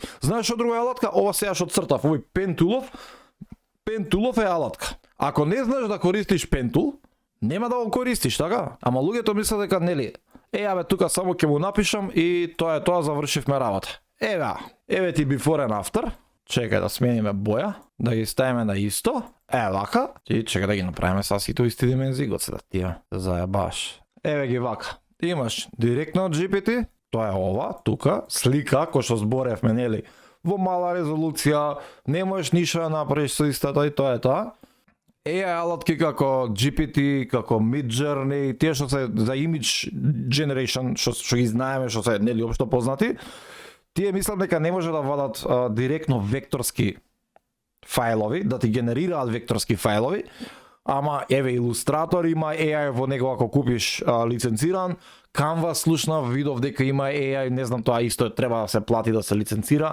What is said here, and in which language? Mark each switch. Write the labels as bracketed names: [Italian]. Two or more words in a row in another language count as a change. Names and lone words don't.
[Macedonian] Знаеш што друга е алатка? Ова сега што цртав, овој Pentulов е алатка. Ако не знаеш да користиш Pentul, нема да го користиш, така? Ама луѓето мислат дека нели, тука само ќе му напишам и тоа е тоа, завршивме работа. Еве ти [English] before and after. [Macedonian] Чекај да смениме боја, да ги ставиме на исто. Вака. И чекај да ги направиме са сите исти димензии, го се да тие зајабаш. Еве ги вака. Имаш директно од GPT, тоа е ова, тука, слика, кој што зборевме, нели, во мала резолуција, не можеш ништо да направиш со истата и тоа е тоа. AI алатки како GPT, како Midjourney, тие што се за [English] image generation, [Macedonian] што ги знаеме, што се нели општо познати, тие мислам дека не може да вадат директно векторски фајлови, да ти генерираат векторски фајлови, ама еве Illustrator има AI во него ако купиш лиценциран, Canva слушнав, видов дека има AI, не знам тоа исто треба да се плати да се лиценцира.